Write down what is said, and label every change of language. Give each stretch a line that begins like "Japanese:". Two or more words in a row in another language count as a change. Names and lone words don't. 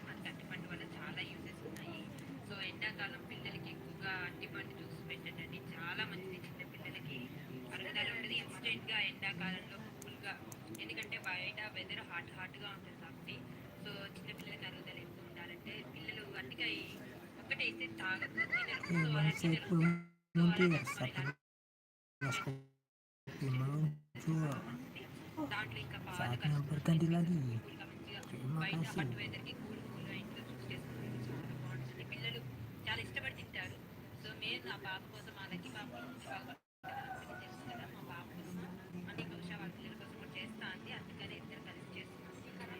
Telugu: మనకి అరటిపండు వల్ల చాలా యూజెస్ ఉన్నాయి. సో ఎండాకాలం పిల్లలకి ఎక్కువగా అరటిపండు జ్యూస్ పెట్టండి, చాలా మంచిది. చిన్న పిల్లలకి అరుగుదల ఉంటుంది ఇన్స్టెంట్గా ఎండాకాలంలో ఫుల్గా, ఎందుకంటే బయట వెదర్ హాట్గా ఉంటుంది కాబట్టి. సో చిన్న పిల్లలకి అరుగుదల ఎక్కువ ఉండాలంటే పిల్లలు అరటికాయ ఒక్కటైతే తాగదు, తినరు. సో అలాంటి
Indonesian: Saiful Muntir, satu gelas kopi meluncur.
Telugu: దాంట్లో ఇంకా పాలు
Indonesian: Saatnya berganti lagi.
Telugu: కూల్గా మంచిగా
Indonesian: Terima
Telugu: బయట
Indonesian: kasih.
Telugu: హట్ వెదర్కి కూల్గా ఇంట్లో చూస్ చేసుకుని చాలా బాగుంటుంది. పిల్లలు చాలా ఇష్టపడి తింటారు. సో మేము నా పాప కోసం మా లక్కీ పాప తెలుసు కదా, మా పాప కోసం అంటే బహుశా వాళ్ళ పిల్లల కోసం కూడా చేస్తా అండి, అందుకని ఇద్దరు కలిసి చేస్తున్నాం.